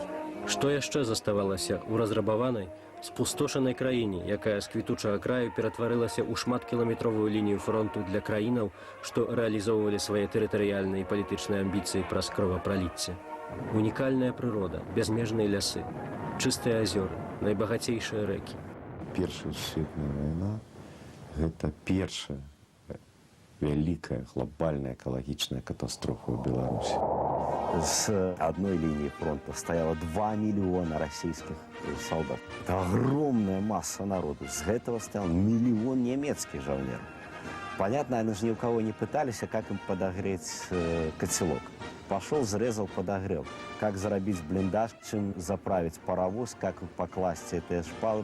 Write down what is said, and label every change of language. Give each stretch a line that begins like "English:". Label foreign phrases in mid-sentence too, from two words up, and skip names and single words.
Belarusian: Што яшчэ заставалася ў разрабаванай, спустошанай краіне, якая з квітучага краю ператварылася ў шматкіламетровую лінію фронту для краінаў, што рэалізоўвалі свае тэрытарыяльныя і палітычныя амбіцыі праз кровапраліцце. Унікальная прырода, бязмежныя лясы, чыстыя азёры, найбагацейшыя рэкі. Першая сусветная вайна – гэта першая вялікая глобальная экалагічная катастрофа ў Беларусі.
Russian: С одной линии фронта стояло 2 миллиона российских солдат. Это огромная масса народу. С этого стоял 1 миллион немецких жовнеров. Понятно, они же ни у кого не пытались, а как им подогреть котелок. Пошел, зарезал, подогрел. Как заробить блиндаж, чем заправить паровоз, как покласть эти шпалы.